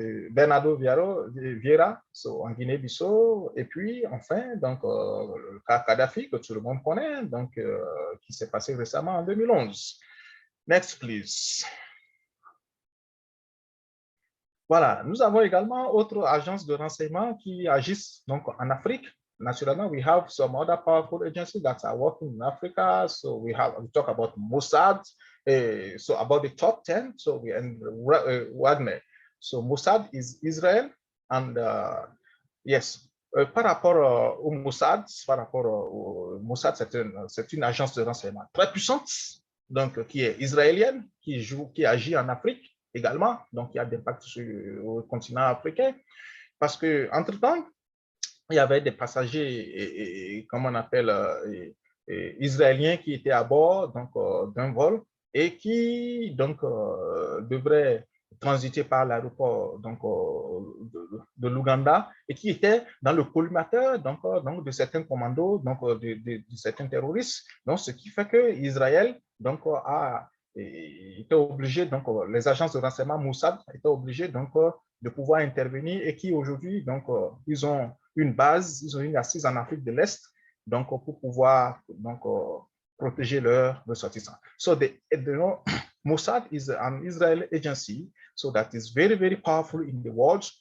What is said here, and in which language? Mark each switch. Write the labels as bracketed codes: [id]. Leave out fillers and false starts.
[fr] Bernardo Vieira en Guinée-Bissau, et puis enfin donc le cas Kadhafi que tout le monde connaît, donc qui s'est passé récemment en 2011. [en] Next, please. [fr] Voilà, nous avons également d'autres agences de renseignement qui agissent donc en Afrique. Naturellement, [en] we have some other powerful agencies that are working in Africa. So we talk about Mossad. So about the top 10, so we and Wagner. So Mossad is Israel, and yes, [fr] par rapport au Mossad, Mossad, c'est une agence de renseignement très puissante, donc qui est israélienne, qui agit en Afrique également, donc il y a des impacts sur le continent africain, parce que entre-temps, il y avait des passagers, comment on appelle, israéliens qui étaient à bord donc d'un vol et qui donc devraient transiter par l'aéroport donc de l'Ouganda et qui étaient dans le collimateur donc de certains commandos donc de certains terroristes. Donc ce qui fait que Israël donc était obligé, donc les agences de renseignement Mossad étaient obligées donc de pouvoir intervenir et qui aujourd'hui donc ils ont une base, ils ont une assise en Afrique de l'Est, donc pour pouvoir donc protéger leurs ressortissants. [en] So Mossad is an Israeli agency, so that is very, very powerful in the world.